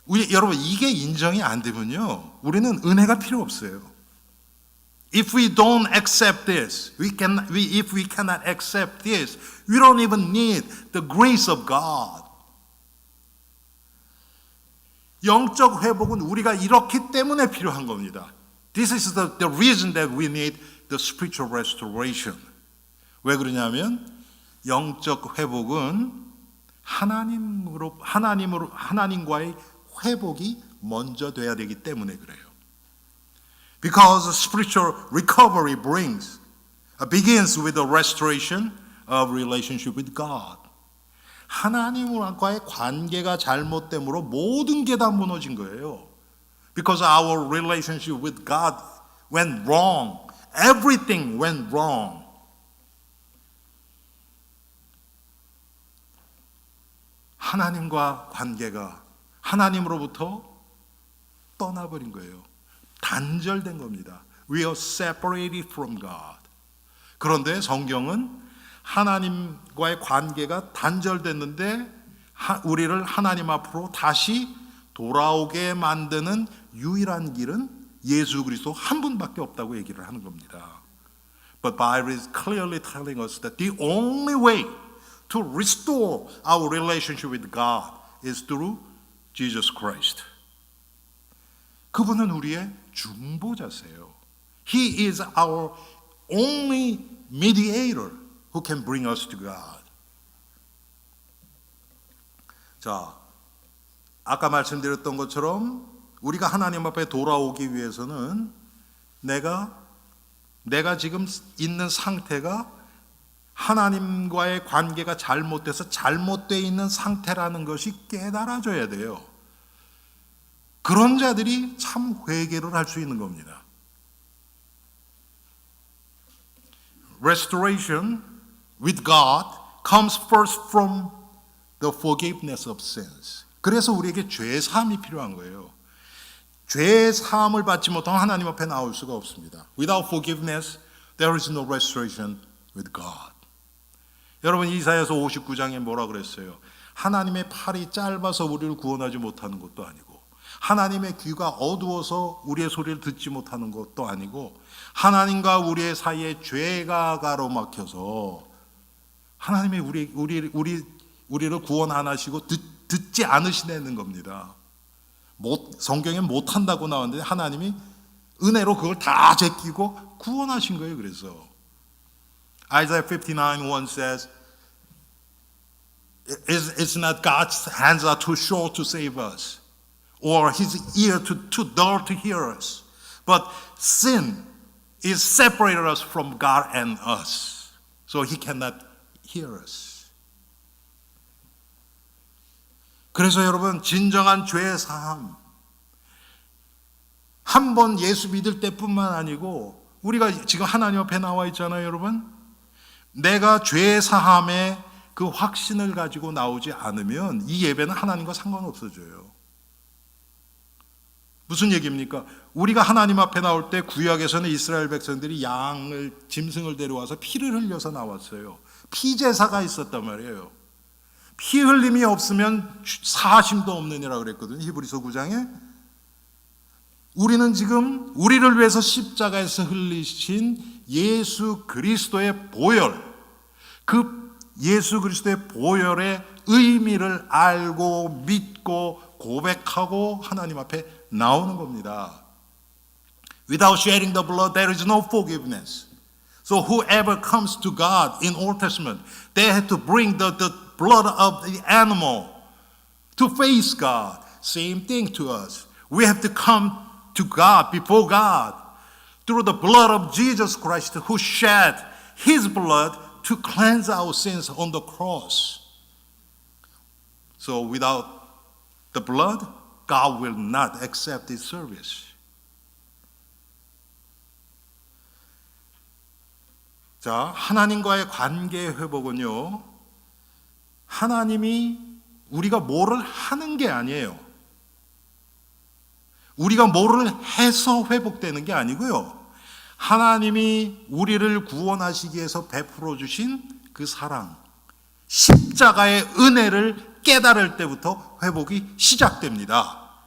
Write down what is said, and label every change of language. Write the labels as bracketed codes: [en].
[ko] 여러분 이게 인정이 안 되면요. 우리는 은혜가 필요 없어요. [en] If we don't accept this, if we cannot accept this, we don't even need the grace of God. [ko] 영적 회복은 우리가 이렇기 때문에 필요한 겁니다. [en] This is the reason that we need the spiritual restoration. [ko] 왜 그러냐면 영적 회복은 하나님과의 회복이 먼저 돼야 되기 때문에 그래요. [en] Because spiritual recovery begins with the restoration of relationship with God. [ko] 하나님과의 관계가 잘못됨으로 모든 게 다 무너진 거예요. [en] Because our relationship with God went wrong. Everything went wrong. [ko] 하나님과 관계가 하나님으로부터 떠나버린 거예요. 단절된 겁니다. [en] We are separated from God. [ko] 그런데 성경은 하나님과의 관계가 단절됐는데 우리를 하나님 앞으로 다시 돌아오게 만드는 유일한 길은 예수 그리스도 한 분밖에 없다고 얘기를 하는 겁니다. [en] But Bible is clearly telling us that the only way to restore our relationship with God is through Jesus Christ. [ko] 그분은 우리의 중보자세요. [en] He is our only mediator who can bring us to God. [ko] 자, 아까 말씀드렸던 것처럼 우리가 하나님 앞에 돌아오기 위해서는 내가 지금 있는 상태가 하나님과의 관계가 잘못돼서 잘못되어 있는 상태라는 것이 깨달아져야 돼요. 그런 자들이 참 회개를 할 수 있는 겁니다. [en] Restoration with God comes first from the forgiveness of sins. [ko] 그래서 우리에게 죄 사함이 필요한 거예요. 죄 사함을 받지 못하면 하나님 앞에 나올 수가 없습니다. [en] Without forgiveness, there is no restoration with God. [ko] 여러분 이사야서 59장에 뭐라 그랬어요? 하나님의 팔이 짧아서 우리를 구원하지 못하는 것도 아니고 하나님의 귀가 어두워서 우리의 소리를 듣지 못하는 것도 아니고 하나님과 우리의 사이에 죄가 가로막혀서 하나님이 우리를 구원 안 하시고 듣지 않으시는 겁니다. 성경에 못한다고 나왔는데 하나님이 은혜로 그걸 다 제끼고 구원하신 거예요. 그래서 [en] Isaiah 59:1 says It's not God's hands are too short to save us or his ear too dull to hear us. But sin is separated us from God and us. So he cannot hear us. [ko] 그래서 여러분 진정한 죄 사함 한 번 예수 믿을 때뿐만 아니고 우리가 지금 하나님 앞에 나와 있잖아요, 여러분. 내가 죄 사함의 그 확신을 가지고 나오지 않으면 이 예배는 하나님과 상관없어져요. 무슨 얘기입니까? 우리가 하나님 앞에 나올 때 구약에서는 이스라엘 백성들이 짐승을 데려와서 피를 흘려서 나왔어요. 피제사가 있었단 말이에요. 피 흘림이 없으면 사하심도 없느니라 그랬거든요. 히브리서 9장에. 우리는 지금 우리를 위해서 십자가에서 흘리신 예수 그리스도의 보혈, 그 예수 그리스도의 보혈의 의미를 알고 믿고 고백하고 하나님 앞에 나오는 겁니다. [en] Without shedding the blood, there is no forgiveness. So whoever comes to God in Old Testament, they had to bring the blood of the animal to face God. Same thing to us. We have to come to God, before God, through the blood of Jesus Christ who shed his blood to cleanse our sins on the cross. So without the blood, God will not accept his service. [ko] 자, 하나님과의 관계 회복은요, 하나님이 우리가 뭐를 하는 게 아니에요. 우리가 뭐를 해서 회복되는 게 아니고요. 하나님이 우리를 구원하시기 위해서 베풀어 주신 그 사랑, 십자가의 은혜를 깨달을 때부터 회복이 시작됩니다.